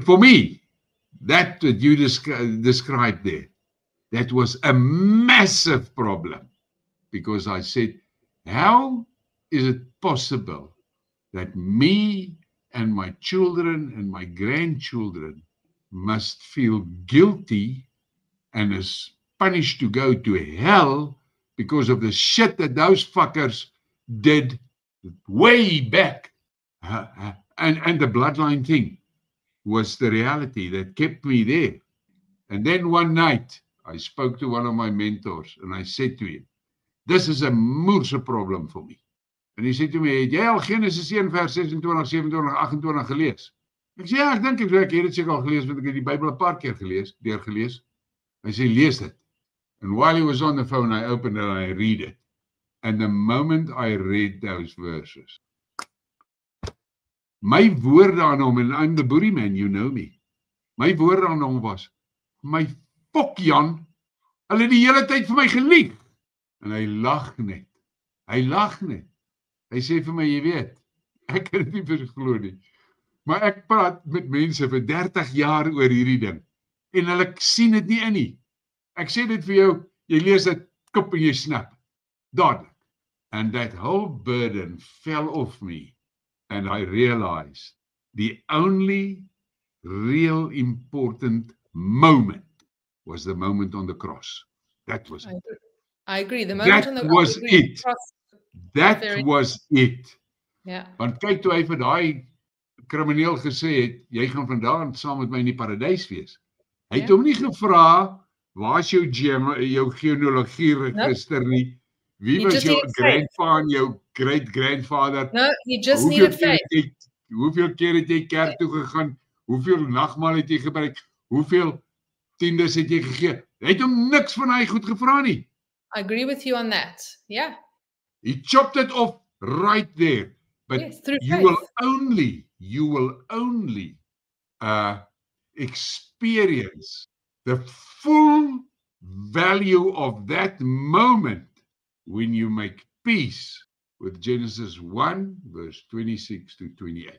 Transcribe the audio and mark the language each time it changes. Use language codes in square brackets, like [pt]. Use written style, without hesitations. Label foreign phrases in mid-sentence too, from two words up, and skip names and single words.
[en] For me, that you described there, that was a massive problem, because I said, how is it possible that me and my children and my grandchildren must feel guilty and is punished to go to hell because of the shit that those fuckers did way back? And the bloodline thing was the reality that kept me there. And then one night, I spoke to one of my mentors and I said to him, this is a moerse problem for me. [af] En hy sê toe my, het jy al Genesis 1 vers 26, 27, 28 gelees? Ek sê, ja, ek dink ek het dit seker al gelees, want ek het die Bybel 'n paar keer deurgelees. Hy sê, lees dit. [en] And while he was on the phone, I opened it and I read it. And the moment I read those verses, [af] my woorde aan hom, [en] and I'm the boerie man, you know me, [af] my woorde aan hom was, my fok Jan, hulle het die hele tyd vir my gelieg. En hy lag net. Hy lag net. Hy sê vir my, jy weet, ek kan dit nie verglo nie. Maar ek praat met mense vir 30 jaar oor hierdie ding. En hulle sien dit nie in nie. Ek sê dit vir jou, jy lees dit, kop en jy snap. Dadelik. [en] And that whole burden fell off me. And I realized the only real important moment was the moment on the cross. That was it. I agree. The moment on the cross. That was it. That very... was it. Yeah. [af] Want kyk toe hy vir daai krimineel gesê het, jy gaan vandaan saam met my in die paradys wees. Hy het hom nie gevra, waar is jou genealogie register nie? Wie was jou grandpa en jou great-grandfather? [en] No, he just needed faith. [af] Hoeveel keer het jy kerk toe gegaan? Hoeveel nagmaal het jy gebruik? Hoeveel tiendes het jy gegee? Hy het hom niks van hy goed gevra nie. [en] I agree with you on that. Yeah. He chopped it off right there. But yes, through you faith. will only experience the full value of that moment when you make peace with Genesis 1, verse 26 to 28.